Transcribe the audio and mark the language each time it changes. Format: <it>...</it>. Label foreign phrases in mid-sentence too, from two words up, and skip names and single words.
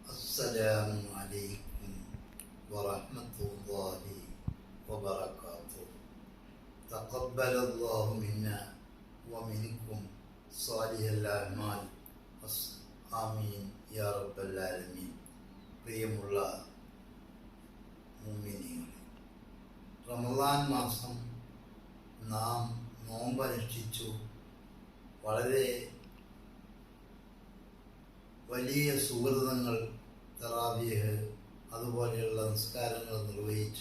<ar>السلام عليكم ورحمة الله وبركاته. تقبل الله منا ومنكم صالح الأعمال. آمين يا رب العالمين.</ar> <ml>പ്രിയമുള്ള മുഅ്മിനീങ്ങളെ, റമദാൻ മാസം നാം നോമ്പനുഷ്ഠിച്ചു. വളരെ വലിയ സുഹൃതങ്ങൾ, തറാവീഹ് അതുപോലെയുള്ള നിസ്കാരങ്ങൾ നിർവഹിച്ചു.</ml>